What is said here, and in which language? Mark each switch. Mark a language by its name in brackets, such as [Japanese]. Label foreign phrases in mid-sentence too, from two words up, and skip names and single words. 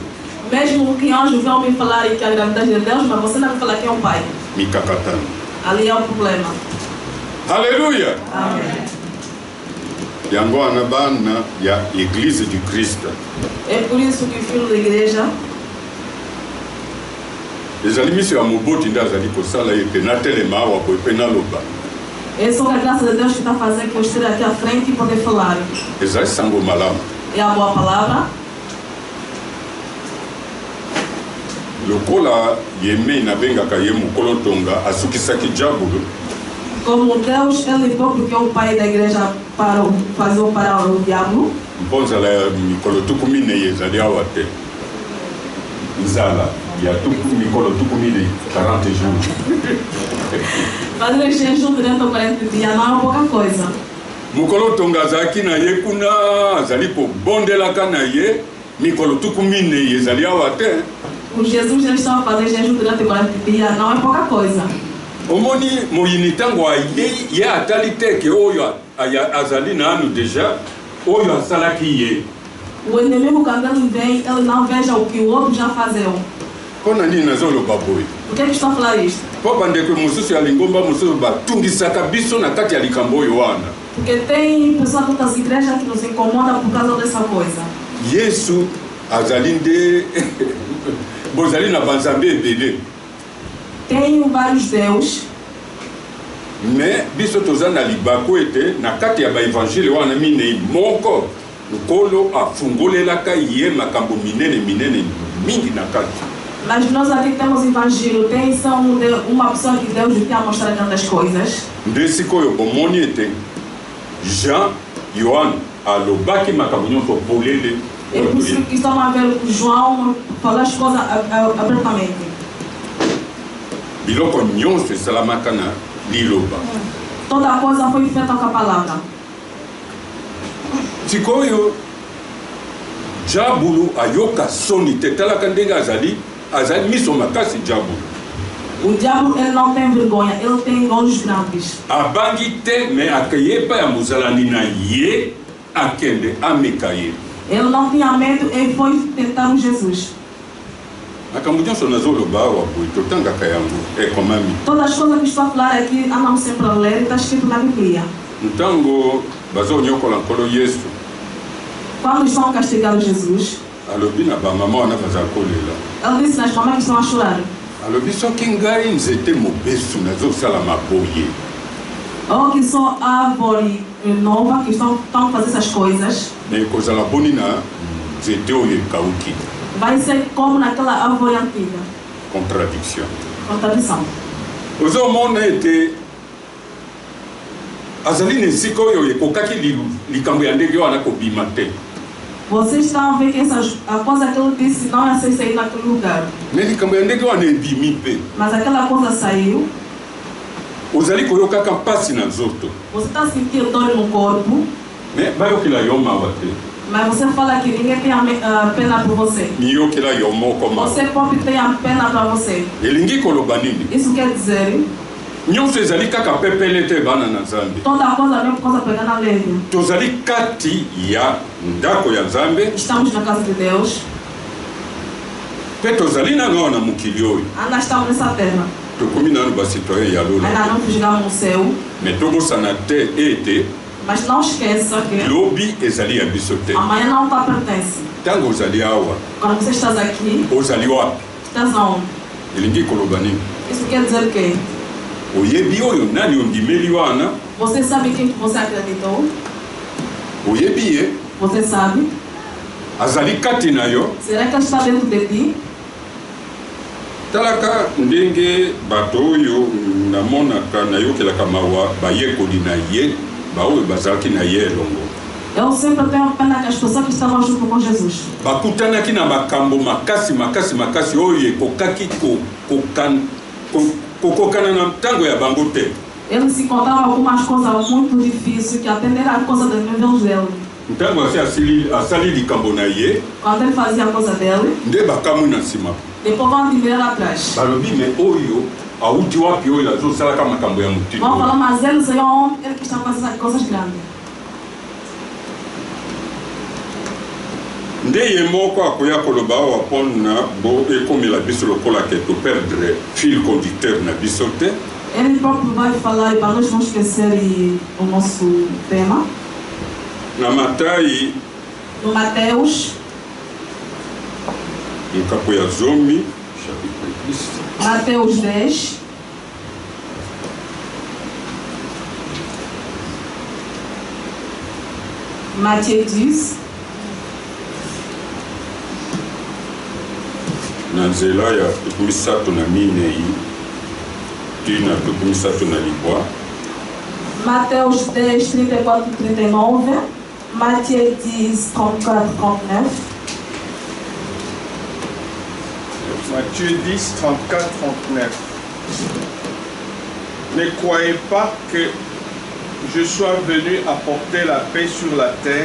[Portuguese] Mesmo que anjo vão me falar que a gravidez de Deus, mas você não vai falar que é um pai. [Lingala] Mikakatano. [Portuguese] Ali é o problema. Aleluia. Amém. [Lingala] Yango wana bana ya Église du Christ. [Portuguese] É por isso que o filho da igreja, [Lingala] ezali miso ya moboti nde azali kosala ye mpe natelema awa boye mpe naloba. [Portuguese] é só a graça de Deus que está fazendo que eu esteja aqui à frente e poder falar. [Lingala] Ezali sango malamu. [Portuguese] É a boa palavra. [Lingala] Lokola yeme nabengaka ye mokolo ntonga asukisaki diabolo. [Portuguese] Como Deus, Ele próprio que é o pai da igreja para fazer parar o diabo. [Lingala] Mpo nzala ya mikolo tuku minei ezali awa te. Nzala ya mikolo tuku minei 40 jours. [Portuguese] Fazer jejum durante 40 dias não é pouca coisa. [Lingala] Mokolo ntonga azalaki na ye kuna azali kobondelaka na ye mikolo tuku minei ezali awa te. [Portuguese] O Jesus ele estava fazendo jejum durante 40 dias não é pouca coisa. [Lingala] Omoni moyini ntango ye atali te ke oyo azali nanu deja oyo asalaki ye. [Portuguese] O inimigo quando ele vem, ele não veja o que o outro já fazeu. [Lingala] Mpona nini nazoloba boye? [Portuguese] Por que estou a falar isto? [Lingala] Mpo bandeko mosusu ya lingomba mosusu batungisaka biso na kati ya likambo oyo wana. [Portuguese] Porque tem pessoas de outras igrejas que nos incomodam por causa dessa coisa. [Lingala] Yesu azali nde bozali na banzambe ebele. [Portuguese] Tem vários deus. [Lingala] Mais biso toza na libako ete na kati ya baevangile wana minei moko nkolo afungolelaka ye makambo minene mingi na kati. [Portuguese] Mas nós aqui temos evangelho, tem uma pessoa que Deus tem a mostrar tantas coisas. [Lingala] Nde sikoyo bomoni ete Jean Yohane alobaki makambo nyonso polele. [Portuguese] É por isso que estamos a ver o João falar as coisas abertamente. [Lingala] Biloko nyonso esalamaka na liloba. [Portuguese] Toda coisa foi feita com a palavra. [Lingala] Sikoyo diabolo ayoka soni te talaka ndenge azali miso makasi diabolo. [Portuguese] O diabo ele não tem vergonha, ele tem olhos grandes. [Lingala] Abangi te me akeye pa ya mozalani na ye akende ameka ye. [Portuguese] Ele não tinha medo e foi tentar o Jesus. [Lingala] Makambo nyonso nazoloba awa boye totangaka yango ekomami. [Portuguese] Todas as coisas que estou a falar aqui andamos sempre a ler, está escrito na Bíblia. [Lingala] Ntango bazonyokola nkolo Yesu [Portuguese] Quando estão a castigar o Jesus, [Lingala] alobi na bamama wana baza kolela. [Portuguese] ele disse nas mamães que estão a chorar: [Lingala] Alobi soki ngai nzete mobesu nazosala maboye. [Portuguese] oh, que sou árvore nova, que estão a fazer essas coisas, [Lingala] Me ekozala boni na nzete oyo ekauki. [Portuguese] vai ser como naquela árvore antiga. [French] Contradiction. [Portuguese] Contradição. [Lingala] Ozomona ete azali na esika oyo ekokaki likambo ya ndenge wana kobima te. [Portuguese] Vocês estão a ver que a coisa que ele disse não ia sair naquele lugar. [Lingala] Me likambo ya ndenge wana ebimi mpe. [Portuguese] Mas aquela coisa saiu. [Lingala] Ozali koyokaka mpasi na nzoto. [Portuguese] Você está sentindo dor no corpo, [Lingala] Me bayokela yo mawa te. [Portuguese] mas você fala que ninguém tem a pena por você. [Lingala] Miyokela yo moko mawa. [Portuguese] Você próprio tem a pena para você. [Lingala] Elingi koloba nini? [Portuguese] Isso quer dizer, [Lingala] Nyonso ezali kaka pepele te bana na Nzambe. [Portuguese] toda coisa, a mesma coisa pegando leve. [Lingala] Tozali kati ya ndako ya Nzambe. [Portuguese] Estamos na casa de Deus, [Lingala] Mpe tozali nano na mokili oyo. [Portuguese] ainda estamos nessa terra. [Lingala] Tokomi nano basitoyen ya lola. [Portuguese] Ainda não chegamos no céu, [Lingala] Me tobosana te ete [Portuguese] mas não esqueça que [Lingala] lobi ezali ya biso te. [Portuguese] amanhã não está pertence. [Lingala] Ntango ozali awa [Portuguese] Quando você está aqui, [Lingala] ozali wapi? [Portuguese] estás aonde? [Lingala] Elingi koloba nini? [Portuguese] Isso quer dizer que [Lingala] Oyebi oyo nani ondimeli wana? [Portuguese] você sabe quem que você acreditou, [Lingala] Oyebi ye? [Portuguese] você sabe, [Lingala] azali kati na yo. [Portuguese] Será que está dentro de ti? [Lingala] Talaka ndenge bato oyo namonaka nayokelaka mawa bayekoli na ye baoyo bazalaki na ye elongo. [Portuguese] Eu sempre tenho pena que as pessoas que estavam junto com Jesus. [Lingala] Bakutanaki na makambo makasi oyo ekokaki kokokana na ntango ya bango te. [Portuguese] Ele se encontrava algumas coisas muito difíceis que atenderam a coisa do evangelho. [Lingala] Ntango asali likambo na ye, [Portuguese] quando ele fazia a coisa dele, [Lingala] nde bakamwi na nsima. [Portuguese] Depois vão tirar atrás. [Lingala] Balobi me oyo auti wapi oyo azosalaka makambo ya mutima. [Portuguese] Vão falar, mas ele é um homem, ele que está fazendo essas coisas grandes. [Lingala] Nde ye moko akoya koloba awa mpona bo ekomela biso lokola ke toperdre [French] fil conducteur [Lingala] na biso te. [Portuguese] Ele próprio vai falar e para nós não esquecer o nosso tema. [Lingala] Na Matai, [Portuguese] no Mateus, [Lingala] no capo ya zomi, chapitre 10. [Portuguese] Mateus 10. Matthieu 10. [Lingala] Na nzela ya tukumisato na minei tina tukumisato na libwa. [Portuguese] Mateus 10, 34, 39. [French] Matthieu 10, 34, 39. Matthieu 10, 34, 39. Ne croyez pas que je sois venu apporter la paix sur la terre.